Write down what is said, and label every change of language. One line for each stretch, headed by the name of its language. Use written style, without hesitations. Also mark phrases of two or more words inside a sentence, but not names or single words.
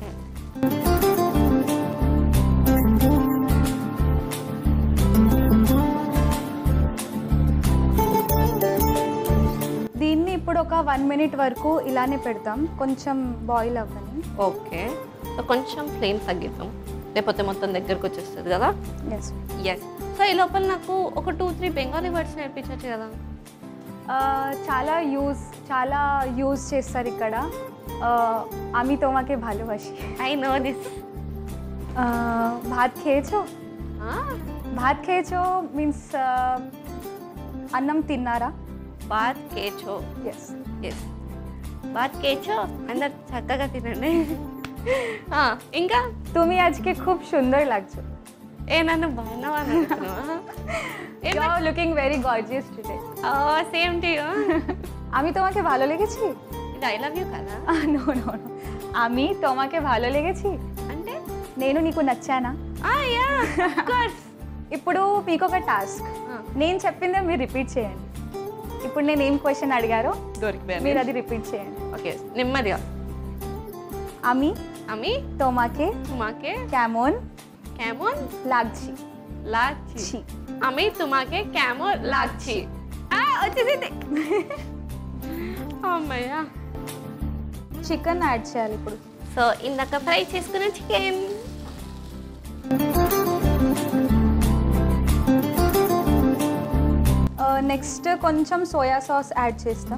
Telugu: దీన్ని ఇప్పుడు ఒక 1 మినిట్ వరకు ఇలానే పెడతాం, కొంచెం బాయిల్ అవ్వని. ఓకే. సో కొంచెం ఫ్లేమ్ తగ్గిద్దాం, లేకపోతే మొత్తం దగ్గరకు వచ్చేస్తుంది కదా. ఎస్. ఎస్. సో ఈ లోపల నాకు ఒక 2-3 బెంగాలీ వర్డ్స్ నేర్పించవచ్చు కదా? చాలా యూజ్ చేస్తారు ఇక్కడ.
Bangla: আমি তোমাকে ভালোবাসি।
English: I know this.
Bangla: ভাত খেয়েছো? ভাত খেয়েছো
Telugu: మీన్స్ అన్నం తిన్నారా?
Bangla: ভাত খেয়েছো.
Telugu: ఎస్. ఎస్,
Bangla: ভাত খেয়েছো.
Telugu: అందరు చక్కగా తినండి. ఇంకా
Bangla: তুমি আজকে খুব সুন্দর লাগছো.
Telugu: ఏ నన్ను బాగున్నావా?
English: You are looking very gorgeous today. same to you.
Bangla: আমি তোমাকে ভালো লেগেছি?
Telugu: ఇది
English: I love you
Telugu: కదా?
English: no no no,
Bangla: আমি তোমাকে ভালো লেগেছি
Telugu: అంటే నేను నీకు నచ్చానా?
English: ya of course.
Telugu: ఇప్పుడు మీకు ఒక టాస్క్, నేను చెప్పిందే మీరు రిపీట్ చేయండి. ఇప్పుడు నేను ఏం క్వశ్చన్ అడిగారో దొరికిపోయాను. మీరు అది రిపీట్ చేయండి. ఓకే, నెమ్మదిగా.
Bangla: আমি আমি তোমাকে তোমাকে কেমন কেমন লাগছি? লাগছি. আমি তোমাকে কেমন লাগছি.
Telugu: వచ్చేసింది. అమ్మయ్యా.
English: chicken add
Telugu: చేయాలి ఇప్పుడు. సో ఇందాక ఫ్రై చేసుకున్న చికెన్. నెక్స్ట్ కొంచెం
English: soya sauce add
Telugu: చేస్తాం.